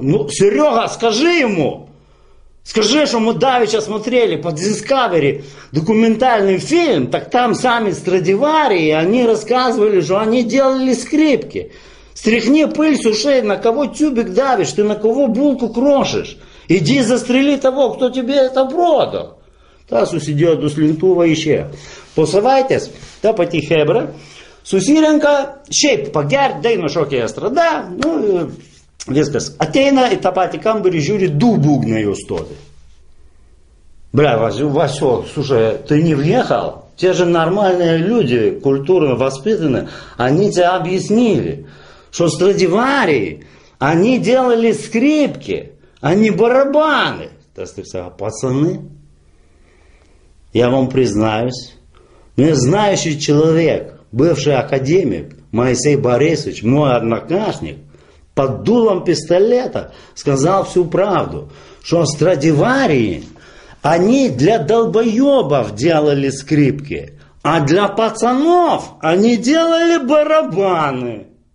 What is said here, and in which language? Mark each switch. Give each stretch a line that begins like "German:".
Russian: Ну, Серега, скажи ему! Скажи, что мы давеча смотрели по Discovery документальный фильм, так там сами Страдивари, они рассказывали, что они делали скрипки. Стряхни пыль с ушей, на кого тюбик давишь, ты на кого булку крошишь. Иди застрели того, кто тебе это продал.
Lithuanian: Та сусідėjo duslintuvą išėjo. Posavaitės, ta pati Hebra susirenka, šiaip pagert, daino šokė estrada, nu, viskas. Ateina į tą patį kambarį, žiūri, 2 būgnai jau stovi.
Russian: Бля, Васек, слушай, ты не въехал? Те же нормальные люди, культурно воспитанные, они тебе объяснили, что Страдивари, они делали скрипки, а не барабаны. Пацаны, я вам признаюсь, мне знающий человек, бывший академик Моисей Борисович, мой однокашник, под дулом пистолета сказал всю правду, что Страдивари, они для долбоебов делали скрипки, а для пацанов они делали барабаны.